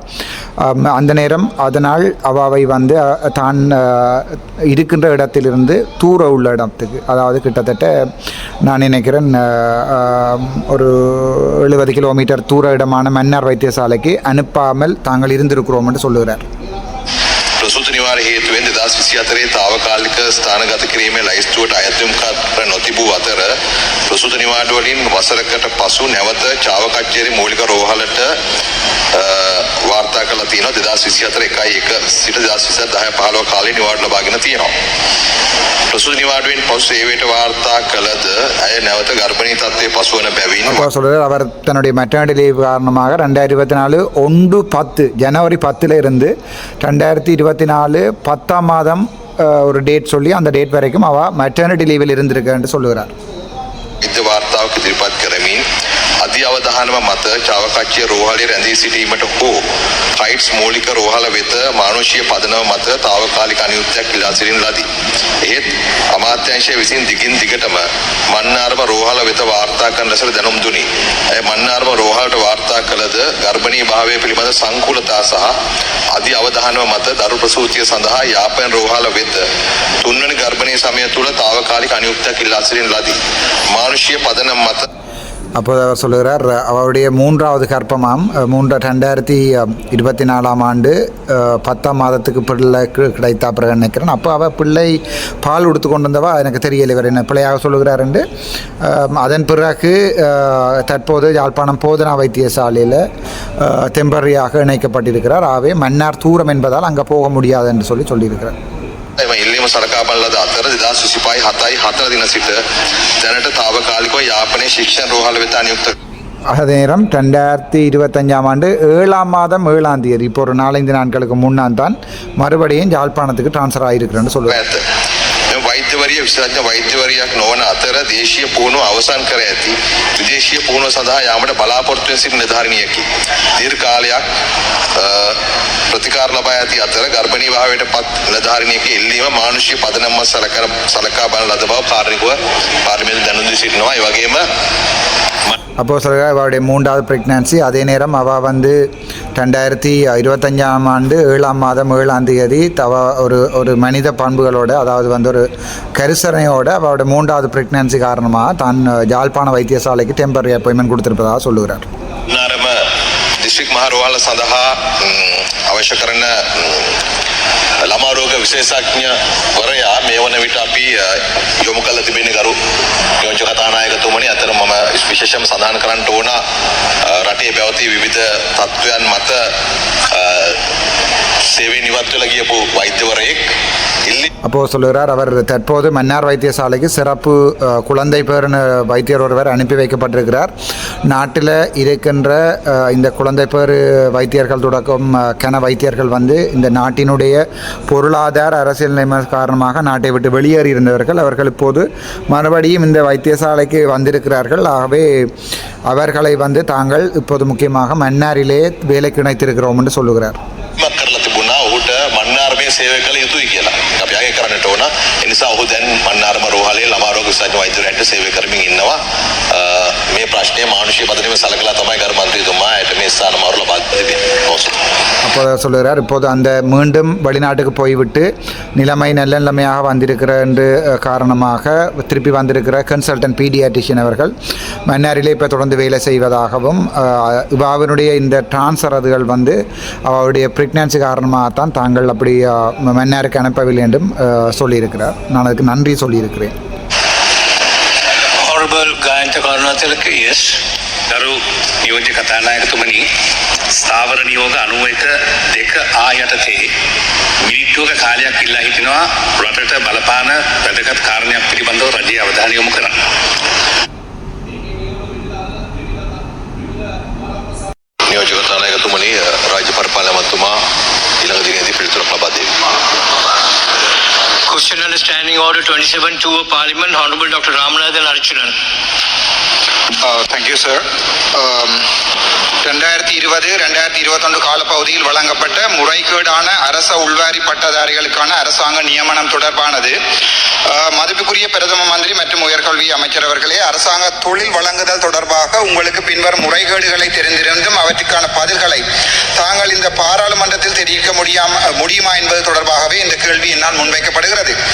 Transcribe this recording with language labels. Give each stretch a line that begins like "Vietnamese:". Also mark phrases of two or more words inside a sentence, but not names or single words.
Tamil: அந்த நேரம் அதனால் அவாவை வந்து தான் இருக்கின்ற இடத்திலிருந்து தூர உள்ள இடத்துக்கு, அதாவது கிட்டத்தட்ட நான் நினைக்கிறேன் ஒரு 70 கிலோமீட்டர் தூர இடமான மன்னார் வைத்தியசாலைக்கு அனுப்பாமல் தாங்கள் இருந்திருக்கிறோம் என்று சொல்லுகிறார்.
Sinhala: ප්‍රසූති නිවාර හේතුවෙන් 2024 తాවකාලික ස්ථානගත කිරීමේ ලයිස්තුවට අයතුම් කර නොතිබූ අතර ප්‍රසූති නිවාඩු වලින් වසරකට පසු නැවත චාව කච්චේරි මූලික රෝහලට වාර්තා කළා තියෙනවා. 2024 1/1 සිට 2024 10/15 කාලේ නිවාඩු ලබාගෙන තියෙනවා. ප්‍රසූති නිවාඩුවෙන් පසු සේවයට වාර්තා කළද අය නැවත ගර්භණී තත්ත්වයේ පසුවන බැවින්
Tamil: சொல்கிறார். அவர் தன்னுடைய
English: maternity leave
Tamil: காரணமாக 2024 1/10 ஜனவரி 10ல் இருந்து 2024 10ஆம் மாதம் ஒரு டேட் சொல்லி அந்த டேட் வரைக்கும் அவ
English: maternity leave-il
Tamil: இருந்திருக்கேன்னு சொல்லுகிறார்.
Sinhala: විද්‍ය වාර්තාවක් ඉදිරිපත් කරමින් අධි අවධානම මත චාවකච්චිය රෝහලේ රැඳී සිටීමට හෝ රයිට්ස් මූලික රෝහල වෙත මානුෂීය පදනම මත తాවකාලික අනියුක්තියක් ඉල්ලා සිටින ලදී. එහෙත් අමාත්‍යාංශය විසින් දිගින් දිගටම මන්නාරම රෝහල වෙත වාර්තා කරන ලෙස දැනුම් දුනි. ඒ මන්නාරම රෝහලට වාර්තා කළද ගර්භණී භාවය පිළිබඳ සංකූලතා සහ අධි අවධානම මත දරු ප්‍රසූතිය සඳහා යාපන රෝහල වෙත තුන්වෙනි ගර්භණී සමය තුල తాවකාලික අනියුක්තියක් ඉල්ලා සිටින ලදී. මානුෂීය පදනම මත
Tamil: அப்போது அவர் சொல்லுகிறார், அவருடைய 3வது கர்ப்பமாம் 2024ஆம் ஆண்டு 10ஆம் மாதத்துக்கு பிள்ளை கிடைத்தா பிறகு நினைக்கிறேன். அப்போ அவள் பிள்ளை பால் கொடுத்து கொண்டு வந்தவா எனக்கு தெரியலை இவர் என்ன பிள்ளையாக சொல்லுகிறார் என்று. அதன் பிறகு தற்போது யாழ்ப்பாணம் போதனா வைத்தியசாலையில் டெம்பரரியாக இணைக்கப்பட்டிருக்கிறார். ஆகவே மன்னார் தூரம் என்பதால் அங்கே போக முடியாது என்று சொல்லியிருக்கிறார்.
Sinhala: එම ඉල්ලීම සලකා බලන ලද අතර 2025 7/4 දින සිට දැනට తాවකාලිකව යාපනයේ ශික්ෂණ රෝහල වෙත අනියුක්ත
Tamil: அதே நேரம் 2025ஆம் ஆண்டு 7ஆம் மாதம் 7ஆம் தேதி இப்போ ஒரு 4-5 நாட்களுக்கு முன்னான் தான் மறுபடியும் யாழ்ப்பாணத்துக்கு ட்ரான்ஸ்ஃபர் ஆகியிருக்கிறேன்னு சொல்லுவார்.
Sinhala: වෛද්‍යවරිය විශේෂඥ වෛද්‍යවරියක් නොවන අතර දේශීය පුහුණුව අවසන් කර ඇති විදේශීය පුහුණුව සඳහා යාමට බලාපොරොත්තු වෙන සිටින නිලධාරිනියකි. දීර්ඝ කාලයක් ප්‍රතිකාර ලබා ඇති අතර ගර්භණී භාවයට පත් නිලධාරිනියකගේ ඉල්ලීම මානුෂීය පදනම්ව සලකා බලන ලද බව කාර්මිකව පාර්ලිමේන්තුවේ දැනුම් දී සිටිනවා. ඒ වගේම
Tamil: அப்போ சொல்கிறார் அவருடைய 3வது ப்ரெக்னன்சி. அதே நேரம் அவள் வந்து 2025ஆம் ஆண்டு 7ஆம் மாதம் 7ஆம் தேதி ஒரு மனித பண்புகளோடு, அதாவது வந்து ஒரு கரிசனையோடு அவருடைய 3வது ப்ரெக்னன்சி காரணமாக தான் யாழ்ப்பாண வைத்தியசாலைக்கு
English: temporary appointment
Tamil: கொடுத்திருப்பதாக சொல்லுகிறார்.
Sinhala: දිස්ත්‍රික් මහ රෝහල සඳහා අවශ්‍ය කරන ළමා රෝග විශේෂඥවරයා මේ වන විට අපි යොමු කළ තිබෙන ගරු නියෝජ්‍ය කතානායකතුමනි, අතර මම විශේෂයෙන්ම සඳහන් කරන්න ඕන රටේ පැවති විවිධ තත්ත්වයන් මත සේවයෙන් ඉවත් වෙලා ගියපු වෛද්‍යවරයෙක්
Tamil: அப்போ சொல்லுகிறார், அவர் தற்போது மன்னார் வைத்தியசாலைக்கு சிறப்பு குழந்தை பேரின வைத்தியர் ஒருவர் அனுப்பி வைக்கப்பட்டிருக்கிறார். நாட்டில் இருக்கின்ற இந்த குழந்தை பேர் வைத்தியர்கள் தொடக்கம் கன வைத்தியர்கள் வந்து இந்த நாட்டினுடைய பொருளாதார அரசியல் நிலைமை காரணமாக நாட்டை விட்டு வெளியேறி இருந்தவர்கள். அவர்கள் இப்போது மறுபடியும் இந்த வைத்தியசாலைக்கு வந்திருக்கிறார்கள். ஆகவே அவர்களை வந்து தாங்கள் இப்போது முக்கியமாக மன்னாரிலே வேலைக்கு இணைத்திருக்கிறோம் என்று சொல்லுகிறார்.
Sinhala: මන්නාරමේ සේවය කළ යුතුයි කියලා අපි ආගේ කරන්නට ඕන. ඒ නිසා ඔහු දැන් මන්නාරම රෝහලේ ළමා රෝග විශේෂඥ වෛද්‍යවරයෙක්ට සේවය කරමින් ඉන්නවා. මේ ප්‍රශ්නය මානුෂීය පදනම සලකලා තමයි ගරු මන්ත්‍රීතුමාට මේ ස්ථාන මාරු ලබා දෙන්නේ.
Tamil: அப்போ சொல்லுகிறார், இப்போது அந்த மீண்டும் வெளிநாட்டுக்கு போய்விட்டு நிலைமை நல்ல நிலைமையாக வந்திருக்கிற என்று காரணமாக திருப்பி வந்திருக்கிற
English: consultant pediatrician
Tamil: அவர்கள் மன்னாரிலே இப்போ தொடர்ந்து வேலை செய்வதாகவும் அவனுடைய இந்த டிரான்ஸ்ஃபர் அதுகள் வந்து அவருடைய பிரெக்னன்சி காரணமாகத்தான் தாங்கள் அப்படி மன்னாருக்கு அனுப்பவில்லை என்றும் சொல்லியிருக்கிறார். நான் அதுக்கு நன்றி சொல்லியிருக்கிறேன்.
English: Honorable Gayantha Karunatilaka, yes.
Sinhala: ගරු නියෝජ්‍ය කතානායකතුමනි, ස්ථාවර නියෝග 91(2) ආ යටතේ මිනිත්තුවක කාලයක් ඉල්ලා හිටිනවා රටට බලපාන වැදගත් කාරණයක් පිළිබඳව රජයේ අවධානය යොමු කරන්න. නියෝජ්‍ය කතානායකතුමනි, රාජ්‍ය පරිපාලන මන්ත්‍රීතුමා ඊළඟ දිනේදී පිළිතුරක් ලබා දෙයි.
English: Question under Standing Order 27(2) of Parliament, Honorable Dr. Ramanathan Archunan. thank you sir.
Tamil: 2020-2021 காலப்பகுதியில் வழங்கப்பட்ட முறைகேடான அரச உள்வாரி பட்டதாரிகளுக்கான அரசாங்க நியமனம் தொடர்பானது. மதிப்புக்குரிய பிரதம மந்திரி மற்றும் உயர்கல்வி அமைச்சர் அவர்களே, அரசாங்க தொழில் வழங்குதல் தொடர்பாக உங்களுக்கு பின்வரும் முறைகேடுகளை தெரிந்திருந்தும் அவற்றுக்கான பதில்களை தாங்கள் இந்த பாராளுமன்றத்தில் தெரிவிக்க முடியுமா என்பது தொடர்பாகவே இந்த கேள்வி என்னால் முன்வைக்கப்படுகிறது.